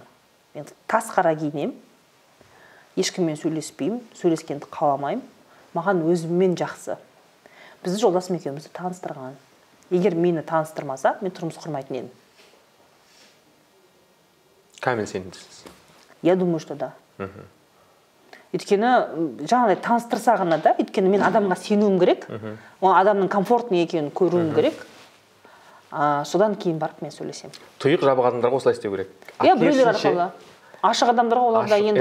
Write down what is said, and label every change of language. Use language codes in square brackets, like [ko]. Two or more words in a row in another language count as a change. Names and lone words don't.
[kk] Мен тас қара киінемін, ешкіммен сөйлеспеймін, сөйлескенді қаламаймын. Маған өзіммен жақсы. Бізді жолдасым екеумізді таныстырған. Егер мені таныстырмаса, мен тұрмыс құрмайтын едім. Камил сенімдісіз? [ru] Я думаю, что да. [kk] Өйткені жаңағыдай таныстырса ғана да, өйткені мен адамға сенуім керек, адамның комфортный екенін көруім керек. Содан кейін барып мен сөйлесем. Тұйық жабық адамдарға осылай істеу керек. Иә, біреулер арқылы. Ашық адамдарға оларда енді